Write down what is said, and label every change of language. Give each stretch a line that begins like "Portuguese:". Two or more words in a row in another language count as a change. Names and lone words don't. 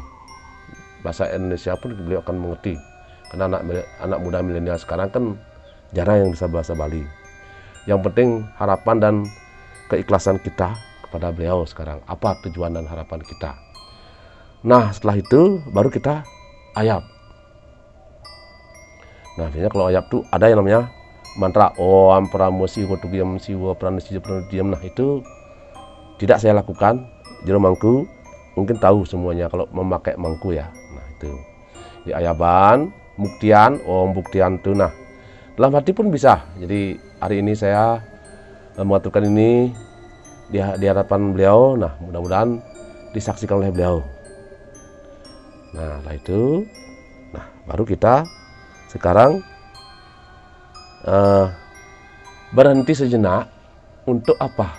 Indonesian: Bahasa Indonesia pun beliau akan mengerti. Karena anak muda milenial sekarang kan jarang yang bisa bahasa Bali. Yang penting harapan dan keikhlasan kita kepada beliau sekarang. Apa tujuan dan harapan kita. Nah setelah itu baru kita ayap. Nah, biasanya kalau ayap tuh ada yang namanya mantra
Sanskrit: Om Pramo Siwo Tugiyam Siwo Prana Siwo Prana Diam.
Indonesian: Nah, itu tidak saya lakukan. Jero mangku mungkin tahu semuanya kalau memakai mangku ya. Nah, itu. Di ayaban, buktian, Om buktian tuh. Nah, dalam hati pun bisa. Jadi, hari ini saya mengaturkan ini di hadapan beliau. Nah, mudah-mudahan disaksikan oleh beliau. Nah, setelah itu baru kita sekarang berhenti sejenak untuk apa?